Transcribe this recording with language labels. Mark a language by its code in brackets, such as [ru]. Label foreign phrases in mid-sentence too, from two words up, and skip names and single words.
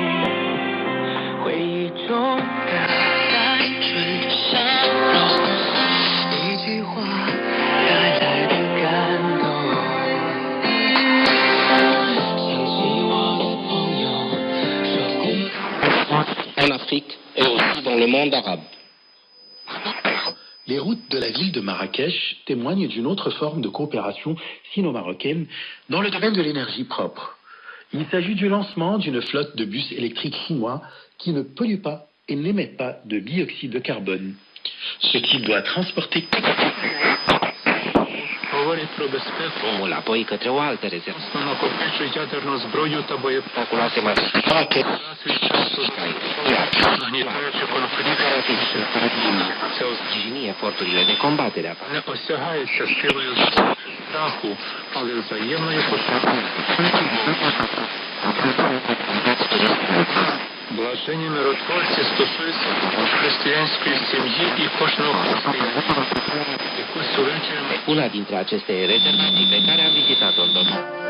[zh] 回忆中的单纯笑容，一句话带来的感动。想起我的朋友说过。 [fr] en Afrique et aussi dans le monde arabe. Les routes de la ville de Marrakech témoignent d'une autre forme de coopération sino-marocaine dans le domaine de l'énergie propre. Il s'agit du lancement d'une flotte de bus électriques chinois qui ne polluent pas et n'émettent pas de dioxyde de carbone, ce qui doit transporter... [uk] Говорить про безпеку. [ro] Apoi către o altă rezervă. [uk] На накопичують ядерну зброю та боєприпаси. Нагнітаючи конфлікт, це [ro] Sprijini eforturile de combatere a [uk] не осягається силою страху, але взаємною пошаною. Блаженні миротворці стосуються християнської сім'ї і кожного християнина. Якусь увечері [ro] Una dintre aceste rezervații pe care am vizitat-o în domeniu.